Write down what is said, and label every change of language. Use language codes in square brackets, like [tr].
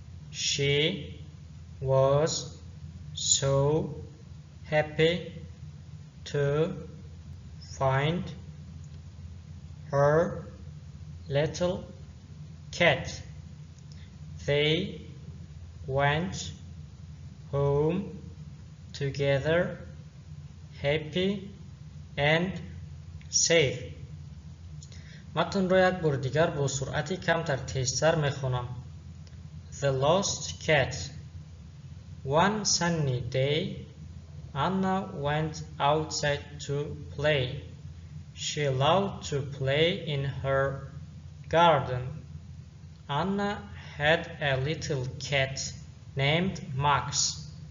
[en] She was so happy to find her little cat. They went home together, happy and safe. [fa] متن را یک بار دیگر با سرعتی کمتر تیزتر میخونم. [en] The Lost Cat. One sunny day, Anna went outside to play. She loved to play in her garden. Anna had a little cat named Max.